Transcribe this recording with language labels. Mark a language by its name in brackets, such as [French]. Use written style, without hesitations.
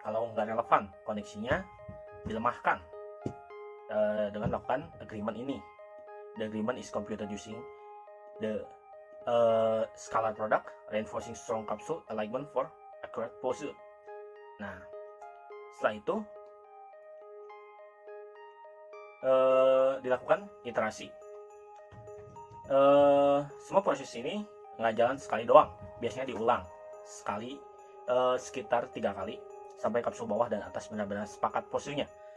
[Indonesian] Kalau nggak relevan, koneksinya dilemahkan dengan melakukan agreement ini. [English] The agreement is computed using the scalar product, reinforcing strong capsule alignment for accurate pose. [Indonesian] Nah, setelah itu dilakukan iterasi. Semua proses ini nggak jalan sekali doang, biasanya diulang sekali sekitar 3 kali sampai kapsul bawah dan atas benar-benar sepakat posenya.